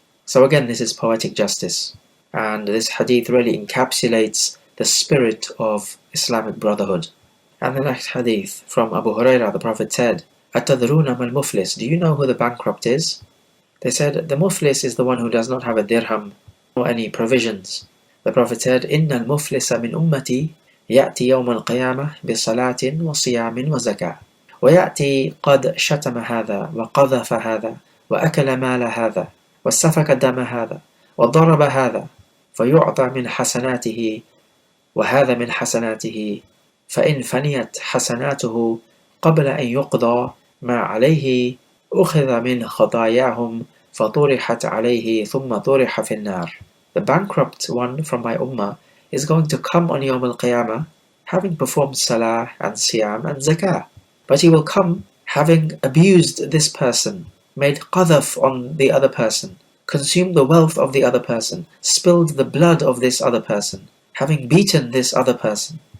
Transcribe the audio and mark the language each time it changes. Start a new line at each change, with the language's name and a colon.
English: So again, this is poetic justice. And this hadith really encapsulates the spirit of Islamic brotherhood. And the next hadith from Abu Hurairah, the Prophet said,
Arabic: أَتَدْرُونَ مَا الْمُفْلِسِ.
English: Do you know who the bankrupt is? They said, the muflis is the one who does not have a dirham or any provisions. The Prophet said,
Arabic: إِنَّ الْمُفْلِسَ مِنْ أُمَّتِي يأتي يوم القيامة بصلاة وصيام وزكاة ويأتي قد شتم هذا وقذف هذا وأكل مال هذا وسفك دم هذا وضرب هذا فيعطى من حسناته وهذا من حسناته فإن فنيت حسناته قبل أن يقضى ما عليه أخذ من خطاياهم فطرحت عليه ثم طرح في النار.
English: The bankrupt one from my ummah is going to come on Yawm al-Qiyamah having performed salah and siyam and zakah. But he will come having abused this person, made qadhaf on the other person, consumed the wealth of the other person, spilled the blood of this other person, having beaten this other person.